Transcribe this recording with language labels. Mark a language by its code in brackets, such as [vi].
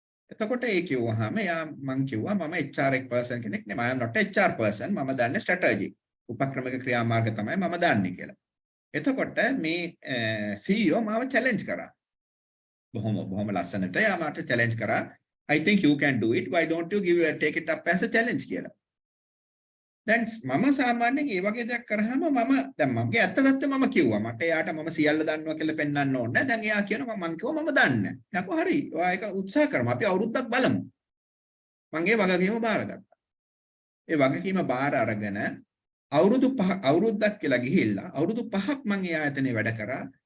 [si] එතකොට ඒ කිව්වහම මම කිව්වා මම HR person කෙනෙක් නෙමෙයි [en] I am not a HR person [si] මම දන්නේ strategy උපක්‍රමික ක්‍රියාමාර්ග තමයි මම දන්නේ කියලා. එතකොට මේ CEO මාව challenge කරා. බොහොම ලස්සනට යා මට challenge කරා. [en] I think you can do it. Why don't you take it up as a challenge කියලා. [si] දැන් මම සාමාන්‍යයෙන් මේ වගේ දෙයක් කරාම දැන් මගේ ඇත්ත තත්ත්වය මම කිව්වා. මට එයාට මම සියල්ල දන්නවා කියලා පෙන්වන්න ඕනේ. දැන් එයා කියනවා මම කිව්වා මම දන්නේ නැහැ. යකෝ හරි. ඔයා ඒක උත්සාහ කරමු. අපි අවුරුද්දක් බලමු. මම ඒ වගකීම බාරගත්තා. ඒ වගකීම බාර අරගෙන අවුරුද්දක් කියලා ගිහිල්ලා අවුරුදු 5ක් මම ඒ ආයතනයේ වැඩ කරා.